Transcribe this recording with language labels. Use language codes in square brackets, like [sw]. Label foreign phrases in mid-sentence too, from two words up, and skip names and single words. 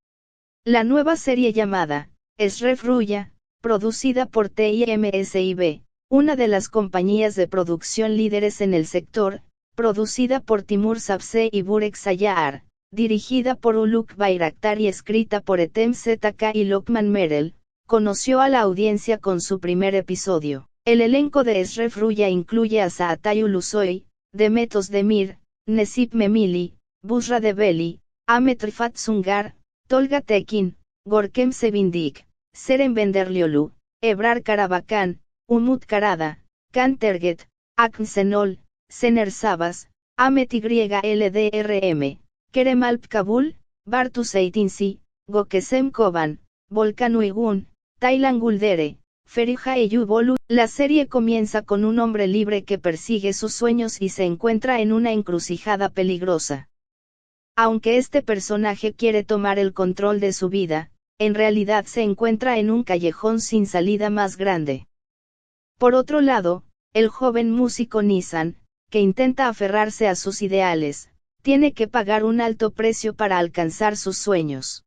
[es] La nueva serie llamada Esref Ruya, producida por TIMSIB, una de las compañías de producción líderes en el sector, producida por Timur Sabse y Burek Sayar, dirigida por Uluk Bayraktar y escrita por Etem ZK y Lokman Merel, conoció a la audiencia con su primer episodio. El elenco de Esref Ruya incluye a Çağatay Ulusoy, Demet Özdemir, Necip Memili, Busra Develi, Ahmet Rifat Sungar, Tolga Tekin, Görkem Sevindik, Seren Benderlioglu, Ebrar Karabakan, Umut Karada, Kan Terget, Akın Senol, Sener Sabas, Ahmet YLDRM, Kerem Alp Kabul, Bartu Seytinsi, Gökesem Koban, Volkan Uygun, Taylan Guldere, Feriha Eyüboğlu. La serie comienza con un hombre libre que persigue sus sueños y se encuentra en una encrucijada peligrosa. Aunque este personaje quiere tomar el control de su vida, en realidad se encuentra en un callejón sin salida más grande. Por otro lado, el joven músico Nisan, que intenta aferrarse a sus ideales, tiene que pagar un alto precio para alcanzar sus sueños.